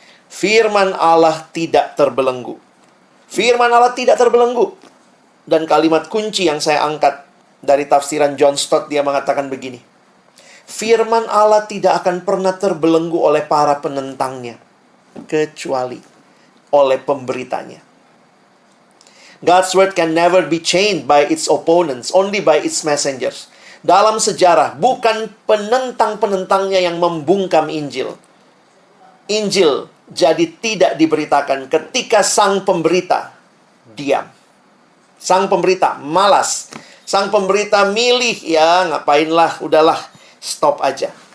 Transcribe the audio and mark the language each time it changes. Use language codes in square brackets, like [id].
[id] Firman Allah tidak terbelenggu. Firman Allah tidak terbelenggu. Dan kalimat kunci yang saya angkat dari tafsiran John Stott, dia mengatakan begini. Firman Allah tidak akan pernah terbelenggu oleh para penentangnya, kecuali oleh pemberitanya. [en] God's word can never be chained by its opponents, only by its messengers. [id] Dalam sejarah, bukan penentang-penentangnya yang membungkam Injil. Injil jadi tidak diberitakan ketika sang pemberita diam. Sang pemberita malas. Sang pemberita milih, ya ngapainlah, udahlah, stop aja.